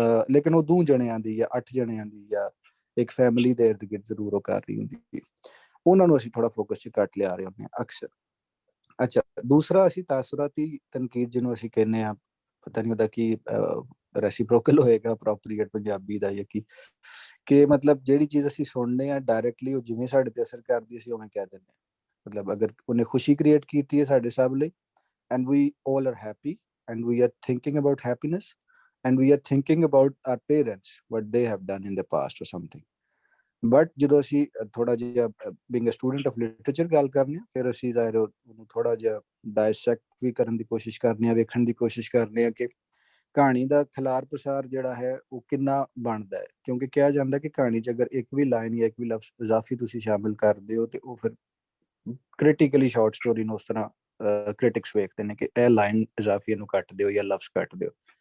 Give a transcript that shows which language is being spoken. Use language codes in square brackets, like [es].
[pa] ਲੇਕਿਨ ਉਹ 2 ਜਣਿਆਂ ਦੀ ਜਾਂ 8 ਜਣਿਆਂ ਦੀ ਜਾਂ ਇੱਕ ਫੈਮਿਲੀ ਦੇ ਇਰਦ ਗਿਰਦ ਜ਼ਰੂਰ ਉਹ ਕਰ ਰਹੀ ਹੁੰਦੀ ਹੈ। ਉਹਨਾਂ ਨੂੰ ਅਸੀਂ ਥੋੜਾ ਫੋਕਸ 'ਚ ਘੱਟ ਲਿਆ ਰਹੇ ਹੁੰਦੇ ਹਾਂ ਅਕਸਰ। ਅੱਛਾ, ਦੂਸਰਾ ਅਸੀਂ ਤਾਸੁਰਾਤੀ ਤਨਕੀਦ ਜਿਹਨੂੰ ਅਸੀਂ ਕਹਿੰਦੇ ਆ, ਪਤਾ ਨਹੀਂ ਉਹਦਾ ਕੀ ਰੈਸੀਪ੍ਰੋਕਲ ਹੋਏਗਾ ਅਪਰੋਪਰੀਏਟ ਪੰਜਾਬੀ ਦਾ, ਜਾਂ ਕੀ, ਕਿ ਮਤਲਬ ਜਿਹੜੀ ਚੀਜ਼ ਅਸੀਂ ਸੁਣਨੇ ਆ ਡਾਇਰੈਕਟਲੀ ਉਹ ਜਿਵੇਂ ਸਾਡੇ ਤੇ ਅਸਰ ਕਰਦੀ ਅਸੀਂ ਉਵੇਂ ਕਹਿ ਦਿੰਦੇ ਹਾਂ। ਮਤਲਬ ਅਗਰ ਉਹਨੇ ਖੁਸ਼ੀ ਕ੍ਰੀਏਟ ਕੀਤੀ ਹੈ ਸਾਡੇ ਸਭ ਲਈ, [en] and we all are happy and we are thinking about happiness and we are thinking about our parents, what they have done in the past or something. [pa] But ਜਦੋਂ ਅਸੀਂ ਥੋੜਾ ਜਿਹਾ [en] being a student of literature [pa] ਗੱਲ ਕਰਨੇ ਆ, ਫਿਰ ਅਸੀਂ ਜ਼ਾਹਿਰ ਉਹਨੂੰ ਥੋੜਾ ਜਿਹਾ ਡਾਇਸੈਕਟ ਵੀ ਕਰਨ ਦੀ ਕੋਸ਼ਿਸ਼ ਕਰਨੇ ਆ, ਵੇਖਣ ਦੀ ਕੋਸ਼ਿਸ਼ ਕਰਨੇ ਆ ਕਿ ਕਹਾਣੀ ਦਾ ਖਿਲਾਰ ਪ੍ਰਸਾਰ ਜਿਹੜਾ ਹੈ ਉਹ ਕਿੰਨਾ ਬਣਦਾ ਹੈ। ਕਿਉਂਕਿ ਕਿਹਾ ਜਾਂਦਾ ਕਿ ਕਹਾਣੀ 'ਚ ਅਗਰ ਇੱਕ ਵੀ ਲਾਈਨ ਜਾਂ ਇੱਕ ਵੀ ਲਫ਼ਜ਼ ਇਜ਼ਾਫੀ ਤੁਸੀਂ ਸ਼ਾਮਿਲ ਕਰਦੇ ਹੋ ਤੇ ਉਹ ਫਿਰ ਕ੍ਰਿਟੀਕਲੀ ਸ਼ਾਰਟ ਸਟੋਰੀ ਨੂੰ ਉਸ ਤਰ੍ਹਾਂ ਕ੍ਰਿਟਿਕਸ ਵੇਖਦੇ ਨੇ ਕਿ ਇਹ ਲਾਈਨ ਇਜ਼ਾਫੀ ਨੂੰ ਕੱਟ ਦਿਓ ਜਾਂ ਲਫ਼ਜ਼ ਕੱਟ ਦਿਓ।